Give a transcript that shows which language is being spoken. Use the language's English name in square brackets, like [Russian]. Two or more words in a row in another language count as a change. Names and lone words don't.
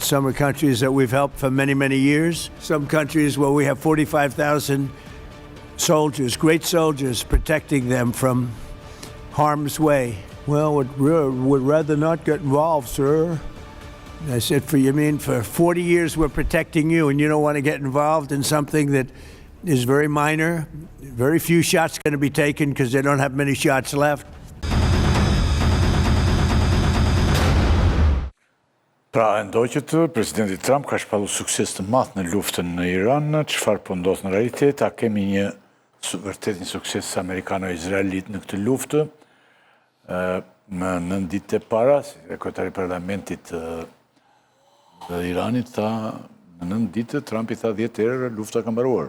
[English] Some are countries that we've helped for many, many years. Some countries where we have 45,000 soldiers, great soldiers, protecting them from harm's way. Well, would rather not get involved, sir. I said, for 40 years we're protecting you, and you don't want to get involved in something that is very minor. Very few shots going to be taken because they don't have many shots left. [Albanian] Pra, ndoqët, presidenti Trump ka shpallu sukses të madh në luftën në Iran, çfarë po ndodh në realitet, a kemi vërtet një sukses amerikano-izraelit në këtë luftë? Më 9 ditë e para, si sekretari i parlamentit të Iranit tha, në 9 ditë Trumpi tha 10 herë lufta ka mbaruar.